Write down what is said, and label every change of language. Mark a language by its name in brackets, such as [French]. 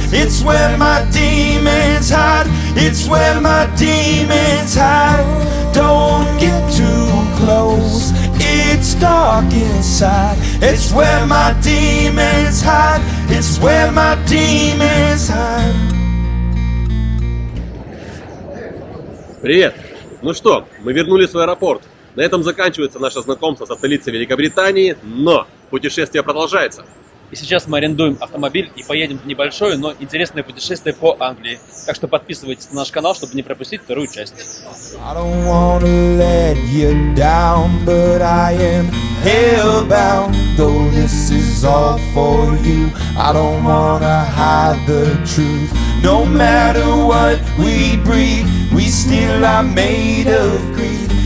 [English] It's where my demons hide, it's where my demons hide. Don't get too close, it's dark inside. It's where my demons hide, it's where my demons hide. [Russian] Привет! Ну что, мы вернулись в аэропорт. На этом заканчивается наше знакомство со столицей Великобритании, но путешествие продолжается. И сейчас мы арендуем автомобиль и поедем в небольшое, но интересное путешествие по Англии. Так что подписывайтесь на наш канал, чтобы не пропустить вторую часть. [English] I don't wanna let you down, but I am hellbound. Though this is all for you, I don't wanna hide the truth. No matter what we breed, we still are made of greed.